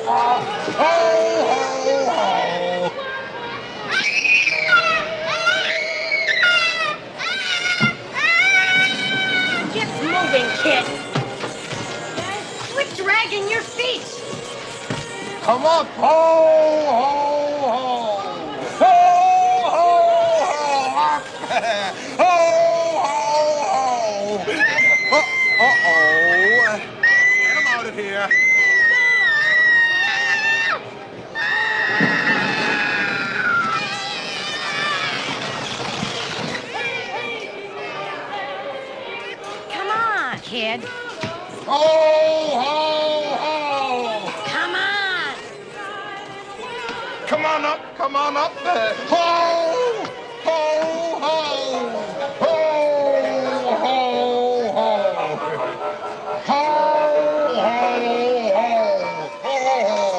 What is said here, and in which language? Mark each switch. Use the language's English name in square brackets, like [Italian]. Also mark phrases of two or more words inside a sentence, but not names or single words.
[English] Ho, ho, ho. Get moving, kid. Quit dragging your feet. Come up. Ho, ho, ho. Ho, ho, ho. Up. Ho, ho, ho. Uh-oh. Get him out of here. Come on, kid. Ho, ho, ho. Come on. Come on up. Come on up. Ho, ho, ho. Ho, ho, ho. Ho, ho, ho.